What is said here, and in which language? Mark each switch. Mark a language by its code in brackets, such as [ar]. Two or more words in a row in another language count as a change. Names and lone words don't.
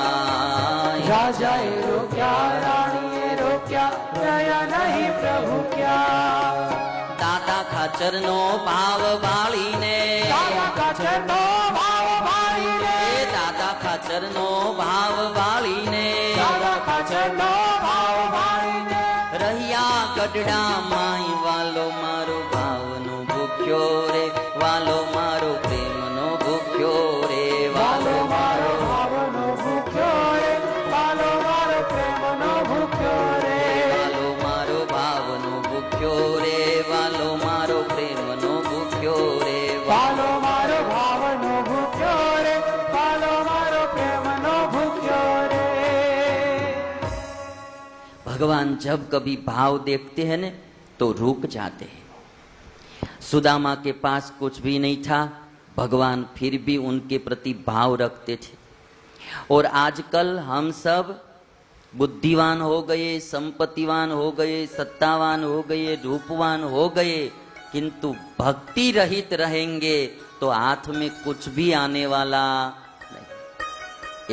[gu] રાજા એ રોક્યા, રાણી એ રોક્યા, રહ્યા નહીં પ્રભુ ક્યાં। દાદા ખાચર નો ભાવ વાળી ને, દાદા ખાચર નો ભાવ વાળી ને, દાદા ખાચર નો ભાવ વાળી ને, દાદા ખાચર નો ભાવ વાળી ને। રહ્યા ગઢડા માંય વાલો મારો ભાવનો ભૂખ્યો રે, વાલો મારો પ્રેમ નો ભૂખ્યો રે, વાલો મારો ભાવનો ભૂખ્યો રે, વાલો મારો પ્રેમ નો ભૂખ્યો રે। વાલો મારો ભાવનો ભૂખ્યો રે, વાલો મારો પ્રેમ નો ભૂખ્યો રે, વાલો મારો ભાવનો ભૂખ્યો રે, વાલો મારો પ્રેમ નો ભૂખ્યો રે। [hi] भगवान जब कभी भाव देखते हैं न तो रुक जाते हैं। सुदामा के पास कुछ भी नहीं था, भगवान फिर भी उनके प्रति भाव रखते थे। और आजकल हम सब बुद्धिवान हो गए, संपत्तिवान हो गए, सत्तावान हो गए, रूपवान हो गए, किंतु भक्ति रहित रहेंगे तो हाथ में कुछ भी आने वाला नहीं।